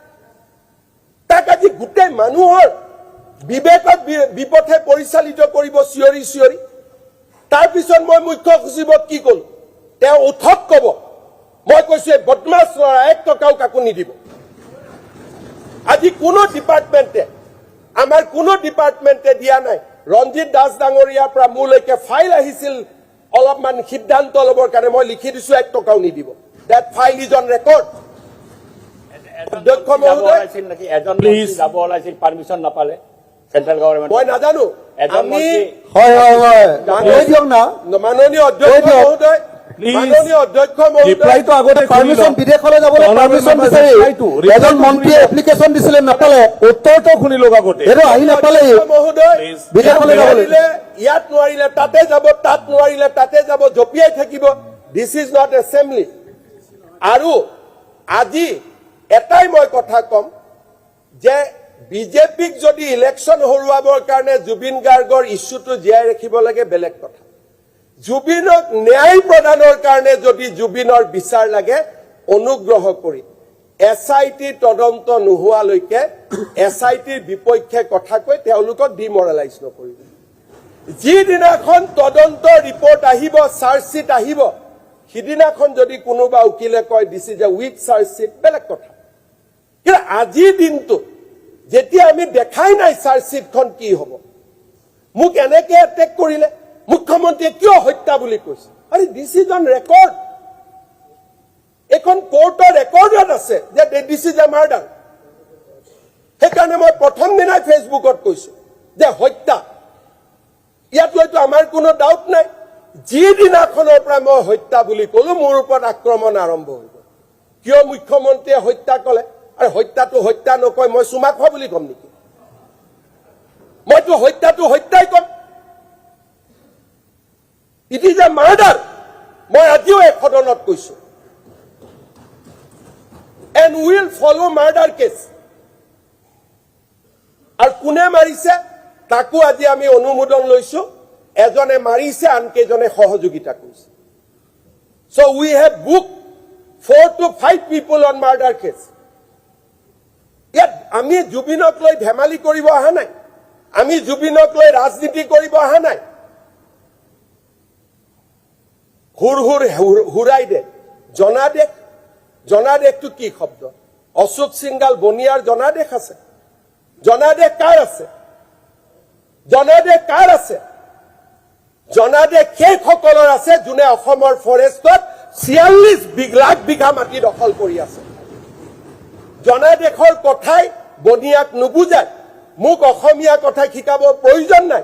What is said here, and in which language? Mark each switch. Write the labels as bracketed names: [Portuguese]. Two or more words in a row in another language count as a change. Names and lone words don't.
[Assamese] তাক আজি গোটেই মানুহৰ বিবেকত বিপথে পৰিচালিত কৰিব চিঞৰি চিঞৰি তাৰপিছত মই মুখ্য সচিবক কি কলো তেওঁ উঠক কব মই কৈছো এই বদমাছ ল'ৰা 1 টকাও কাকো নিদিব আজি কোনো ডিপাৰ্টমেণ্টে আমাৰ কোনো ডিপাৰ্টমেণ্টে দিয়া নাই ৰঞ্জিত দাস ডাঙৰীয়াৰ পৰা মোলৈকে ফাইল আহিছিল অলপমান সিদ্ধান্ত ল'বৰ কাৰণে মই লিখি দিছো 1 টকাও নিদিব [English] that file is on record [Assamese] অধ্যক্ষ মহোদয় প্লিজ পারমিশন নাপালে [English] central government [Assamese] মই নাজানো আমি হয় হয় হয় কৈ দিয়ক না মাননীয় অধ্যক্ষ দিয়ক। মহোদয় Please. মাননীয় অধ্যক্ষ রিপ্লাই মহোদয় তো আগতে পারমিশন বিদেশলৈ যাবলৈ পারমিশন বিচাৰি এজন মন্ত্ৰীয়ে এপ্লিকেশন দিছিলে নাপালে উত্তৰটো শুনি লওক আগতে এইটো আহি নাপালে অধ্যক্ষ মহোদয় Please. বিদেশলৈ যাবলৈ নোৱাৰিলে ইয়াত নোৱাৰিলে তাতে যাব তাত নোৱাৰিলে তাতে যাব জপিয়াই থাকিব [English] this is not assembly [Assamese] আৰু আজি এটাই মই কথা কম যে বিজেপিক যদি ইলেকশন হৰুৱাবৰ কাৰণে জুবিন গাৰ্গৰ ইস্যুটো জীয়াই ৰাখিব লাগে বেলেগ কথা জুবিনক ন্যায় প্ৰদানৰ কাৰণে যদি জুবিনৰ বিচাৰ লাগে অনুগ্ৰহ কৰি এসআইটি তদন্ত নোহোৱালৈকে এসআইটিৰ বিপক্ষে কথা কৈ তেওঁলোকক ডিমৰালাইজ নকৰিব যিদিনাখন তদন্ত ৰিপৰ্ট আহিব চাৰ্জশিট আহিব সিদিনাখন যদি কোনোবা উকিলে কয় [English] this is a weak chargesheet [Assamese] বেলেগ কথা কিন্তু আজিৰ দিনটো যেতিয়া আমি দেখাই নাই চাৰ্জশিটখন কি হ'ব মোক এনেকে এটেক কৰিলে মুখ্যমন্ত্ৰীয়ে কিয় হত্যা বুলি কৈছে আৰে [English] this is on record [Assamese] এখন কোৰ্টৰ ৰেকৰ্ডত আছে যে [English] this is a murder [Assamese] সেইকাৰণে মই প্ৰথম দিনাই ফেচবুকত কৈছো যে হত্যা ইয়াত হয়তো আমাৰ কোনো ডাউট নাই যিদিনাখনৰ পৰা মই হত্যা বুলি কলো মোৰ ওপৰত আক্ৰমণ আৰম্ভ হৈ গ'ল কিয় মুখ্যমন্ত্ৰীয়ে হত্যা কলে আৰু হত্যাটো হত্যা নকয় মই চুমা খোৱা বুলি কম নেকি মইতো হত্যাটো হত্যাই কম [English] it is a murder [Assamese] মই আজিও এক সদনত কৈছো [English] and will follow murder case [Assamese] আৰু কোনে মাৰিছে তাকো আজি আমি অনুমোদন লৈছো এজনে মাৰিছে আনকেজনে সহযোগিতা কৰিছে [English] so we have booked 4 to 5 people on murder case [Assamese] ইয়াত আমি জুবিনক লৈ ধেমালি কৰিব অহা নাই আমি জুবিনক লৈ ৰাজনীতি কৰিব অহা নাই হুৰাই দে জনাদেশটো কি শব্দ অশোক সিংগাল বনিয়াৰ জনাদেশ আছে জনাদেশ কাৰ আছে জনাদেশ সেইসকলৰ আছে যোনে অসমৰ ফৰেষ্টত 46 লাখ বিঘা মাটি দখল কৰি আছে জনাদেশৰ কথাই বনিয়াক নুবুজায় মোক অসমীয়া কথা শিকাব প্ৰয়োজন নাই